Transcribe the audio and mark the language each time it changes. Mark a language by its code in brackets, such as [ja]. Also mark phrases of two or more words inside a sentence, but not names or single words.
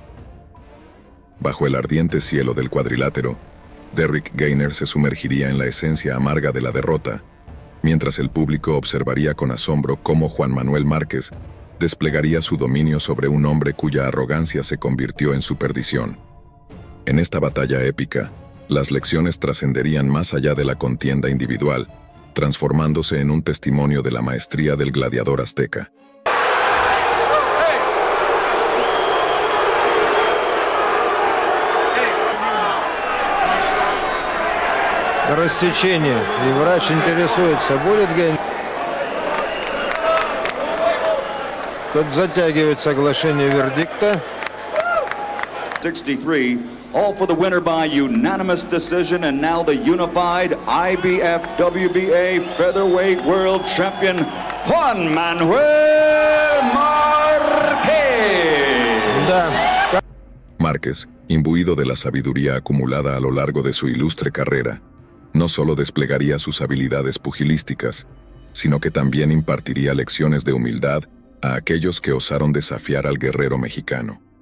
[es] Bajo el ardiente cielo del cuadrilátero, Derrick Gainer se sumergiría en la esencia amarga de la derrota, mientras el público observaría con asombro cómo Juan Manuel Márquez desplegaría su dominio sobre un hombre cuya arrogancia se convirtió en su perdición. En esta batalla épica, las lecciones trascenderían más allá de la contienda individual, transformándose en un testimonio de la maestría del gladiador azteca. [ru] Рассечение. И врач интересуется, будет Гейнер? Тут затягивает соглашение вердикта. [en] 63, all for the winner by unanimous decision, and now the unified IBF WBA featherweight world champion, Juan Manuel Márquez. [ru] Да. [es] Márquez, imbuido de la sabiduría acumulada a lo largo de su ilustre carrera, no solo desplegaría sus habilidades pugilísticas, sino que también impartiría lecciones de humildad a aquellos que osaron desafiar al guerrero mexicano.